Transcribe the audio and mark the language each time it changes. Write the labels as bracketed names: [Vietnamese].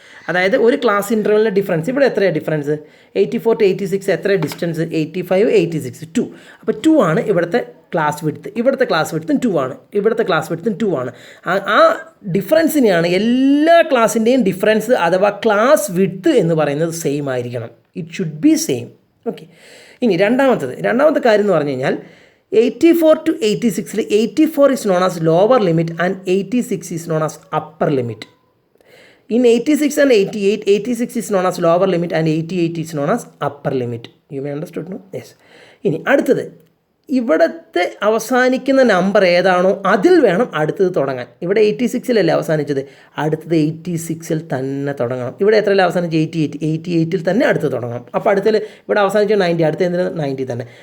[Malayalam] അതായത് ഒരു class ഇൻ്റർവലിൻ്റെ difference ഇവിടെ എത്രയാണ് ഡിഫറൻസ്? 84 to 86 എത്ര ഡിസ്റ്റൻസ്? 85, 86, 2. അപ്പോൾ 2 ആണ് ഇവിടുത്തെ ക്ലാസ് വിഡ്ത്ത്. ഇവിടുത്തെ ക്ലാസ് വിഡ്ത്തും 2 ആണ്, ഇവിടുത്തെ ക്ലാസ് വിഡ്ത്തും 2 ആണ്. ആ ഡിഫറൻസിനെയാണ് എല്ലാ ക്ലാസ്സിൻ്റെയും ഡിഫറൻസ് അഥവാ ക്ലാസ് വിഡ്ത്ത് എന്ന് പറയുന്നത് സെയിം ആയിരിക്കണം. [English] It should be same. [Malayalam] Okay, ഇനി രണ്ടാമത്തെ കാര്യം എന്ന് പറഞ്ഞു കഴിഞ്ഞാൽ [English] 84 to 86 84 is known as lower limit and 86 is known as upper limit. In 86 and 88, 86 is known as lower limit and 88 is known as upper limit. You may understood, no? Yes. [Malayalam] ഇനി അടുത്തത്, ഇവിടുത്തെ അവസാനിക്കുന്ന നമ്പർ ഏതാണോ അതിൽ വേണം അടുത്തത് തുടങ്ങാൻ. ഇവിടെ 86-ലല്ലേ അവസാനിച്ചത്, അടുത്തത് 86-ൽ തന്നെ തുടങ്ങണം. ഇവിടെ എത്രയല്ലേ അവസാനിച്ച്? 88-ൽ തന്നെ അടുത്ത് തുടങ്ങണം. അപ്പോൾ അടുത്തതിൽ ഇവിടെ അവസാനിച്ച 90, അടുത്ത എന്തിനാ 90 തന്നെ.